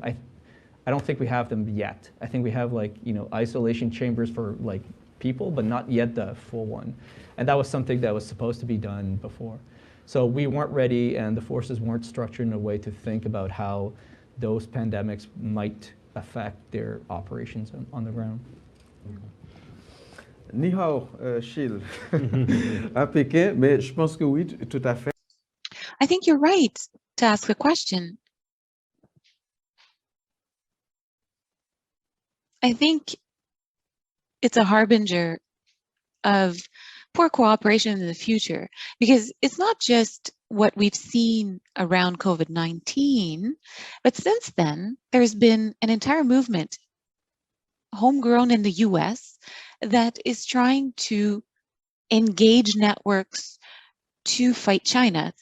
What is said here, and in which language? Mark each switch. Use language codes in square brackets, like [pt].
[en] I don't think we have them yet. I think we have, like, you know, isolation chambers for like people, but not yet the full one. And that was something that was supposed to be done before. So we weren't ready, and the forces weren't structured in a way to think about how those pandemics might affect their operations on the ground. [zh] Ni hao, Gilles. [fr] À Pékin, mais je pense que oui, tout à fait. [en] I think you're right to ask the question. I think it's a harbinger of poor cooperation in the future, because it's not just what we've seen around COVID-19, but since then, there's been an entire movement, homegrown in the US, that is trying to engage networks to fight China.